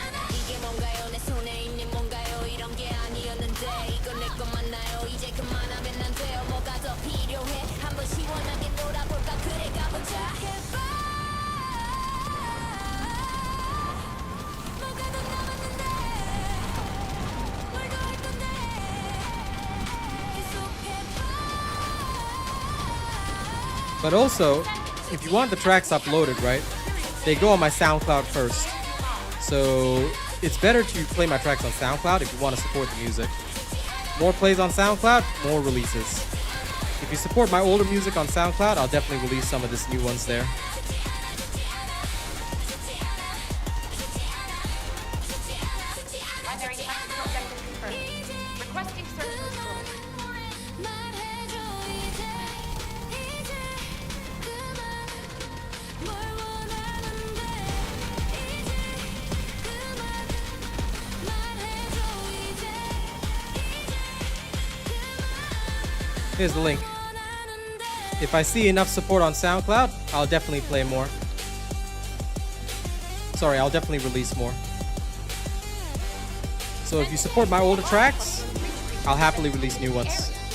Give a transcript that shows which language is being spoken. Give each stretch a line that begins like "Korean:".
Korean: 이게 뭔가요 내 손에 있는 뭔가요 이런 게 아니었는데 이건 내 것 맞나요 이제 그만하면 안 돼요 뭐가 더 필요해 한번 시원하게 놀아볼까 그래 가보자 해봐 뭐가 더 남았는데 뭘 더 할 건데 계속해봐
English: But also, if you want the tracks uploaded, right, they go on my SoundCloud first. So it's better to play my tracks on SoundCloud if you want to support the music. More plays on SoundCloud, more releases. If you support my older music on SoundCloud, I'll definitely release some of this new ones there. Primary tactical objective confirmed. Requesting search and destroy.
Korean: 말해줘 이제 그만 뭘 원하는데 이제 그만 말해줘 이제
English: Here's the link. If I see enough support on SoundCloud, I'll definitely play more. Sorry, I'll definitely release more. So if you support my older tracks, I'll happily release new ones.